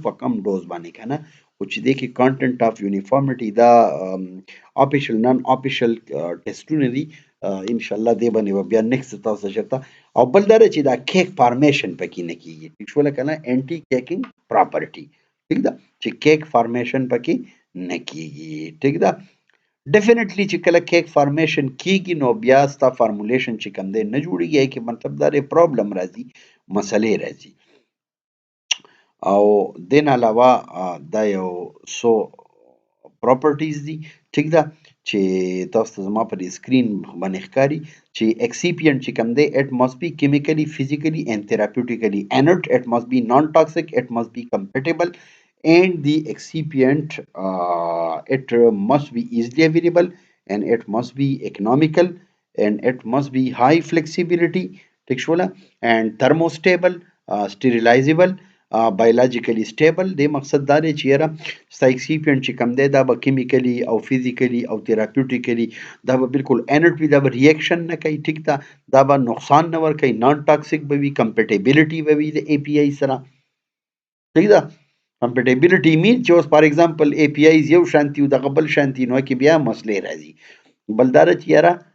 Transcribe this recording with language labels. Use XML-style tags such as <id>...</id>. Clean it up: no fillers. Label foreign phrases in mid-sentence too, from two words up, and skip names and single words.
<ps>په کم ډوز باندې که نه خو چې دې کې</ps> <en>content of uniformity</en> <ps>دا</ps> <en>official non official</en> <ps>ټیسټونه دي انشاءالله دې باندې به بیا نیکسټ تاسو چېرته او بل دا چې دا</ps> <en>cake formation</en> <ps>پکې نه کیږي ټیک شوله که نه</ps> <en>anti caking property</en> <ps>ټیک ده چې</ps> <en>cake formation</en> <ps>پکې نه کیږي ټیک ده ډیفینیټلی چې کله</ps> <en>cake formation</en> <ps>کیږي نو بیا ستا فارمولیشن چې کوم دی نه جوړیږي کې مطلب دا دی پرابلم راځي مسلې راځي او دین علاوه دا یو سو پراپرټیز دي ټیک ده چې تاسو ته زما پر سکرین باندې ښکاري چې اکسیپینټ چې کوم دی</ps> <en>it must be chemically physically and therapeutically inert it must be non toxic it must be compatible and the excipient it must be easily available and it must be economical and it must be high flexibility textual and thermostable sterilizable biologically stable</en> <ps>د مقصد دا دی چې یاره ستا excipient چې کوم دی دا به کیمیکلی او فزیکلی او تھراپیوټیکلی دا به بالکل انرټ وي دا به ریاکشن نه کوي ټیک ده دا به نقصان نه ورکوي</ps> <en>non toxic</en> <ps>به وي کمپیټیبلیټي به وي د ای پی آی سره ټیک ده کمپیټیبلیټي مین چې اوس</ps> <en>for example APIs</en> <ps>یو شانتي او دغه بل شانتي نو کې بیا مسلې راځي بل دا چې یاره</ps>